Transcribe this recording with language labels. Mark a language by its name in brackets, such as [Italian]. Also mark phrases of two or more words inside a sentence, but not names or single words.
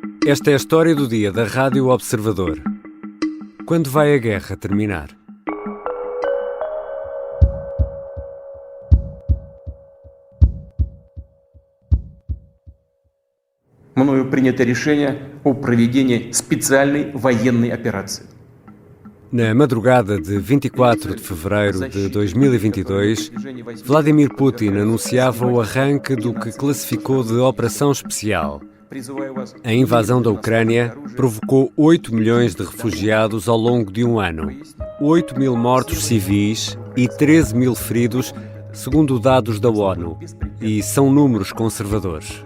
[Portuguese] Esta é a história do dia da Rádio Observador. Quando vai a guerra terminar? [Russian] Мною принято решение о проведении специальной военной операции. [Portuguese] Na madrugada de 24 de fevereiro de 2022, Vladimir Putin anunciava o arranque do que classificou de Operação Especial. A invasão da Ucrânia provocou 8 milhões de refugiados ao longo de um ano, 8 mil mortos civis e 13 mil feridos, segundo dados da ONU, e são números conservadores.